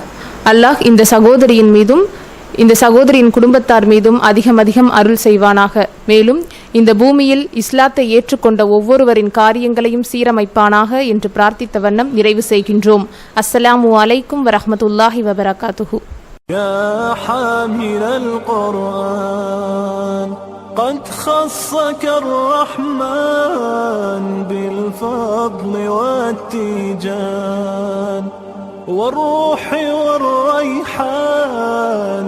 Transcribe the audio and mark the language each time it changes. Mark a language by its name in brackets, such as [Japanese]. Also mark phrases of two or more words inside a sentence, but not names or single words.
[Tamil] அல்லாஹ் இந்த சகோதரியின் மீதும் இந்த சகோதரியின் குடும்பத்தார் மீதும் அதிகம் அதிகம் அருள் செய்வானாக. மேலும் இந்த பூமியில் இஸ்லாத்தை ஏற்றுக்கொண்ட ஒவ்வொருவரின் காரியங்களையும் சீரமைப்பானாக என்று பிரார்த்தித்த வண்ணம் நிறைவு செய்கின்றோம். [Arabic] السلام عليكم ورحمة الله وبركاته. يا حامل القرآن قد خصك الرحمن بالفضل والتيجان والروح والريحان.